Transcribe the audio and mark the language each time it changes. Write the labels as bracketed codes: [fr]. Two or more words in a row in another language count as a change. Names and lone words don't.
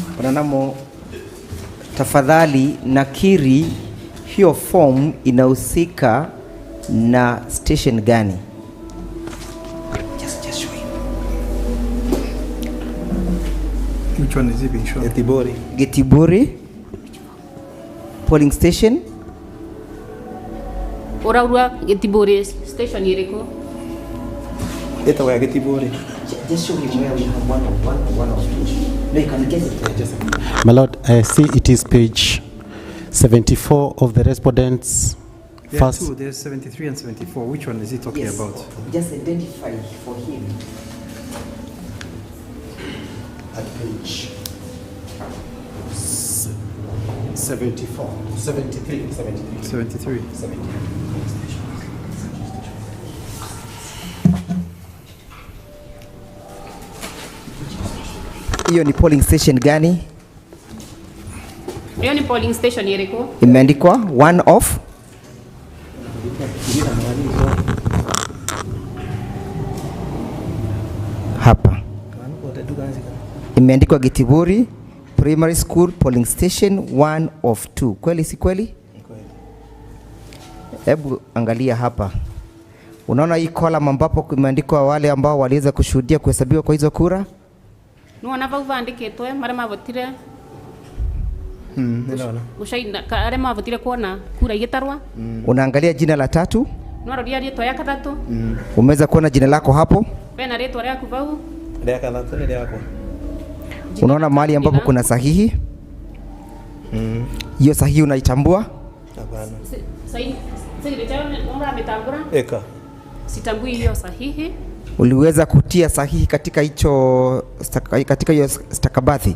[sw] namo, tafadhali nakiri hiyo form inahusika na station gani? [en] Just show him. Which one is it being shown? Getibori polling station. [mer] Uraurua Getibori station iriko. Eta wa Getibori. [en] Just show him where we have one of two. No, you can get it. My Lord, I see it is page 74 of the respondents. There are two. There's 73 and 74. Which one is he talking about? Just identify for him. At page 74, 73, 73. 73. 73. [sw] Hiyo ni [en] polling station [sw] gani? Hiyo ni [en] polling station [sw] iriko. Imeandikwa [en] one of. [sw] Hapa imeandikwa Getibori Primary School [en] polling station one of two. [sw] Kweli si kweli? Hebu angalia hapa. Unaona hii column ambapo imeandikwa wale ambao waliweza kushuhudia kuhesabiwa kwa hizo kura? [mer] Nuona vau vandikitwe maria mavotire [sw] Ninaona. [mer] ushaina aria mavotire kuona kura igitarwa. [sw] Unaangalia jina la tatu? [mer] Nwaroria ritwa ya kathatu. [sw] Umeweza kuona jina lako hapo? [mer] Pena ritwa riaku vau. Ria kathatu ni riako. [sw] Unaona mahali ambapo kuna sahihi? Hiyo sahihi unaitambua? Hapana. Eka. Sitambui hiyo sahihi. Uliweza kutia sahihi katika hicho hiyo stakabadhi?